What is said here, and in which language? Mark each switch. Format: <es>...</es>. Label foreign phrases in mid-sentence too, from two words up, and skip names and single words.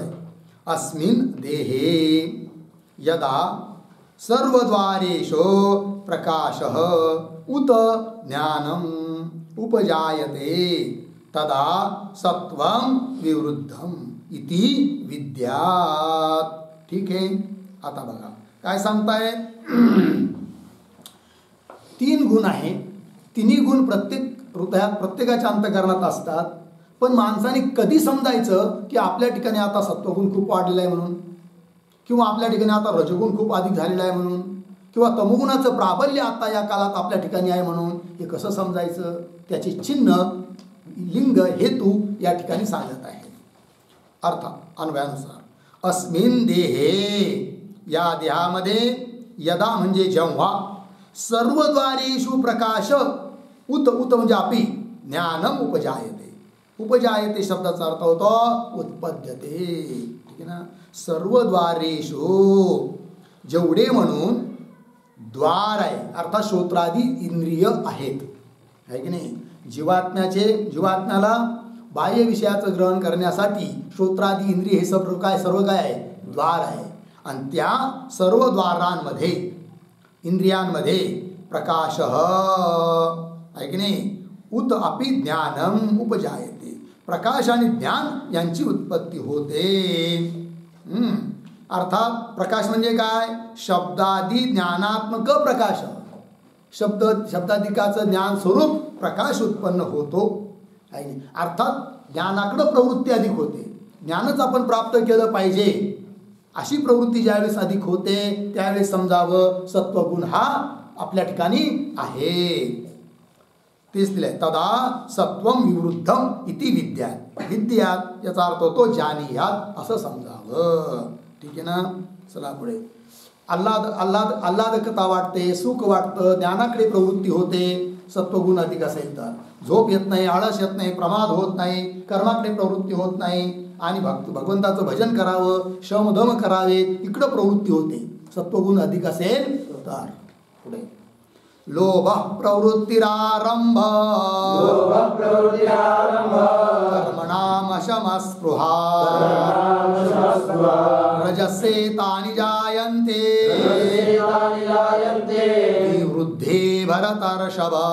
<sa>अस्मिन् देहे यदा सर्वद्वारेषु प्रकाशः उत ज्ञानम् उपजायते तदा सत्वं विवृद्धं इति विद्यात्.</sa> <mr>ठीक आहे. आता बघा काय सांगताय. 3 गुण आहे. 3ही गुण प्रत्येक हृदयात, प्रत्येकाच्या अंतःकरणात असतात. पण माणसाने कधी समजायचं की आपल्या ठिकाणी आता सत्वगुण खूप वाढलेला आहे म्हणून, किंवा आपल्या ठिकाणी आता रजगुण खूप अधिक झालेला आहे म्हणून, किंवा तमोगुणाचं प्राबल्य आता या काळात आपल्या ठिकाणी आहे म्हणून? हे कसं समजायचं? त्याचे चिन्ह, लिंग, हेतू या ठिकाणी सांगत आहे. अर्थ अन्वयानुसार</mr> <sa>अस्मिन् देहे,</sa> <mr>या देहामध्ये, यदा म्हणजे जेव्हा,</mr> <sa>सर्वद्वारेषु प्रकाश उत, उत म्हणजे अपि, ज्ञानम उपजायते.</sa> <mr>उपजायते शब्दाचा अर्थ होतो उत्पद्यते. ठीक आहे ना. सर्वद्वारेषु जेवढे म्हणून द्वार आहे, अर्थात श्रोत्रादी इंद्रिय आहेत, आहे की नाही. जीवात्म्याला बाह्य विषयाचं ग्रहण करण्यासाठी श्रोत्रादी इंद्रिय हे सर्व काय आहे? द्वार आहे. आणि त्या सर्व द्वारांमध्ये इंद्रियांमध्ये प्रकाश आहे की नाही,</mr> <sa>उत अपि ज्ञानम उपजायते,</sa> <mr>प्रकाश आणि ज्ञान यांची उत्पत्ती होते. अर्थात प्रकाश म्हणजे काय? शब्दादी ज्ञानात्मक प्रकाश. शब्दाधिकाचं ज्ञान स्वरूप प्रकाश उत्पन्न होतो आहे नाही. अर्थात ज्ञानाकडं प्रवृत्ती अधिक होते. ज्ञानच आपण प्राप्त केलं पाहिजे अशी प्रवृत्ती ज्यावेळेस अधिक होते त्यावेळेस समजावं सत्वगुण हा आपल्या ठिकाणी आहे. तेच दिलंय,</mr> <sa>तदा सत्वम विवृद्धम इति विद्यात</sa> <mr>याचा अर्थ होतो जानीयात असं समजावं. ठीक आहे ना. चला पुढे. आल्हादकता वाटते, सुख वाटतं, ज्ञानाकडे प्रवृत्ती होते सत्वगुण अधिक असेल तर. झोप येत नाही, आळस येत नाही, प्रमाद होत नाही, कर्माकडे प्रवृत्ती होत नाही आणि भगवंताचं भजन करावं, श्रमधम करावे इकडं प्रवृत्ती होते सत्वगुण अधिक असेल तर.</mr> <sa>पुढे लोभ प्रवृत्तिरारंभ कर्मणाम शमस्पृहा रजसे तानि जायन्ते वृद्धे भरतर्षभ.</sa>